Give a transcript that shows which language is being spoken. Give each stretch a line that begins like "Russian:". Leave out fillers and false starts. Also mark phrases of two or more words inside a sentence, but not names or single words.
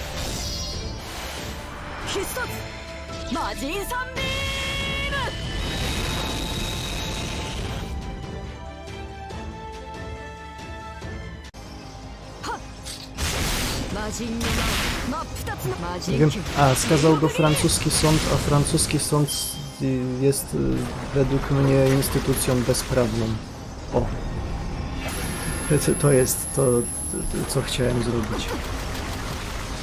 Japanese: 必殺魔人サンビーム。はっ。魔人の魔を真っ二つの魔人。
Polish: Nie wiem. A, skazał go francuski sąd, a francuski sąd jest według mnie instytucją bezprawną. O. To jest to, co chciałem zrobić.